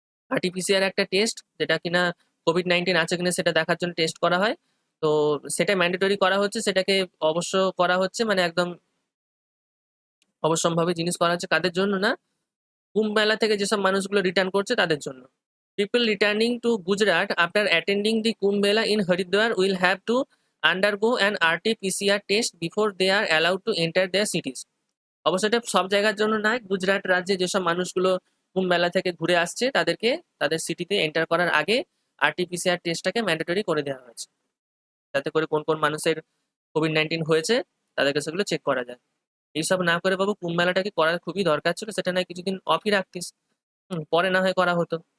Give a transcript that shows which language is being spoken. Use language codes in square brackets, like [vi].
[bn] RT-PCR একটা test যেটা কিনা COVID-19 আছে কিনা সেটা দেখার জন্য টেস্ট করা হয়। তো সেটা ম্যান্ডেটরি করা হচ্ছে, সেটাকে অবশ্য করা হচ্ছে মানে একদম অবশ্যম্ভাবী জিনিস করা হচ্ছে কাদের জন্য না? কুম্ভ মেলা থেকে যেসব মানুষগুলো রিটার্ন করছে তাদের জন্য। [en] People returning to Gujarat after attending the Kumbh Mela in Haridwar will have to undergo an RT-PCR test before they are allowed to enter their cities. [bn] অবশ্য এটা সব জায়গার জন্য নয়, গুজরাট রাজ্যে যেসব মানুষগুলো কুম্ভ মেলা থেকে ঘুরে আসছে তাদেরকে তাদের সিটিতে এন্টার করার আগে RT-PCR টেস্টটাকে ম্যান্ডেটরি করে দেওয়া হয়েছে, যাতে করে কোন কোন মানুষের COVID-19 হয়েছে তাদেরকে সেগুলো চেক করা যায়। এইসব না করে বাবু কুম্ভ মেলাটাকে করার খুবই দরকার ছিল, সেটা নয় কিছুদিন অফই রাখতিস, পরে না হয় করা হতো।